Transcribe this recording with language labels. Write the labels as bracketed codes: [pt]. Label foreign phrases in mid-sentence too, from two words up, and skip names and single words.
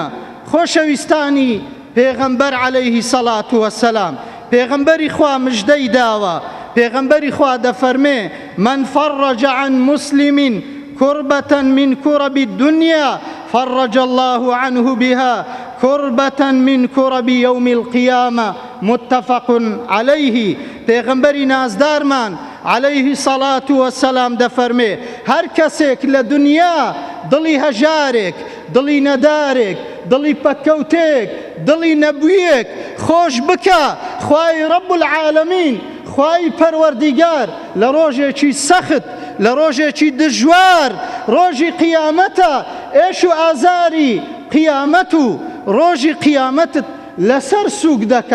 [ckb] خۆشەویستانی پێغەمبەر [ar] عەلەیهی سەڵات وەسەلام، [ckb] پێغەمبەری خوا مژدەی داوە. پێغەمبەری خوا دەفەرمێ [ar] من فەڕەج عن مسلم كربة من كرب الدنيا فرج الله عنه بها كربة من كرب يوم القيامة. متفق عليه. [ckb] پێغەمبەری نازدارمان [ar] عەلەیهی سەڵات وەسەلام [ckb] دەفەرمێ هەر کەسێک لە دنیا دڵی هەژارێک، دڵی نەدارێک، دڵی پەککەوتێک، دڵی نەبوویەک خۆش بکە، خوای [ar] ڕەب العالەمین، [ckb] خوای پەروەردیگار لە ڕۆژێکی سەخت، لە ڕۆژێکی دژوار، ڕۆژی قیامەتە ئێش و ئازاری قیامەت و ڕۆژی قیامەتت لەسەر سووک دەکا.